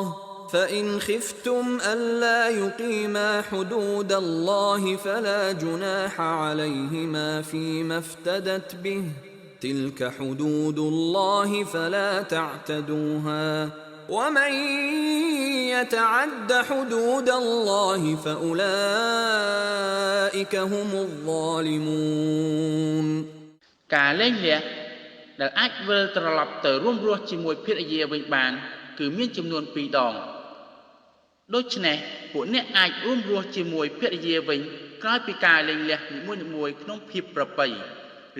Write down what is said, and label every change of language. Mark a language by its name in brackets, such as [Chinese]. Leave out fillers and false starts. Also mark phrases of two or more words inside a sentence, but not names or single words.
[Arabic] فإن خفتم ألا يقيما حدود الله فلا جناح عليهما فيما افتدت به تلك حدود الله فلا تعتدوها ومن يتعد حدود الله فأولئك هم الظالمون [Khmer] ការលែងលះដែលអាចវិលត្រឡប់ទៅរួមរស់ជាមួយភរិយាវិញបានគឺមានចំនួន2ដងដូច្នេះពួកអ្នកអាចរួមរស់ជាមួយភរិយាវិញក្រោយពីការលែងលះនីមួយៗក្នុងភាពប្រពៃឬ